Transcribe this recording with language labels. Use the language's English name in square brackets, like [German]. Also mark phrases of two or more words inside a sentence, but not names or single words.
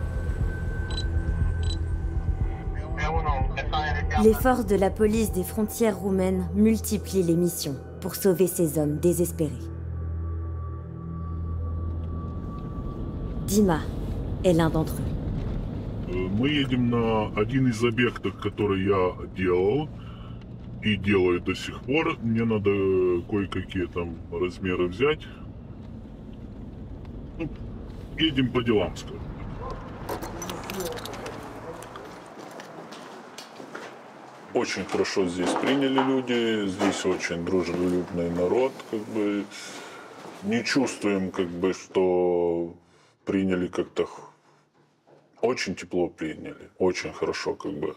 [French] Les forces de la police des frontières roumaines multiplient les missions pour sauver ces hommes désespérés. Dima est l'un d'entre eux. [Russian] Мы едем на один из объектов, который я делал и делаю до сих пор. Мне надо кое-какие там размеры взять. Едем по делам, скажем. Очень хорошо здесь приняли люди, здесь очень дружелюбный народ, как бы не чувствуем, как бы, что приняли как-то очень тепло приняли, очень хорошо, как бы.